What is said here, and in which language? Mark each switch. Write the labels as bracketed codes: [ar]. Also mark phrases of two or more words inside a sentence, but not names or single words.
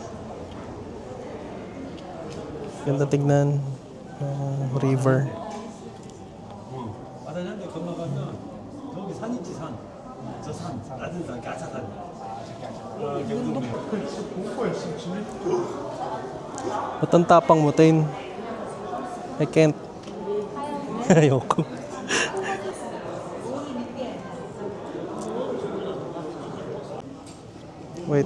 [tl] Ganda tignan. [en] River. [ko] 바다장에 건너가면 저기 산 있지 산. 저 산, 낮은 산, 가차산. [tl] Ba't ang tapang mo, Tin? [en] I can't. Ayoko. Wait.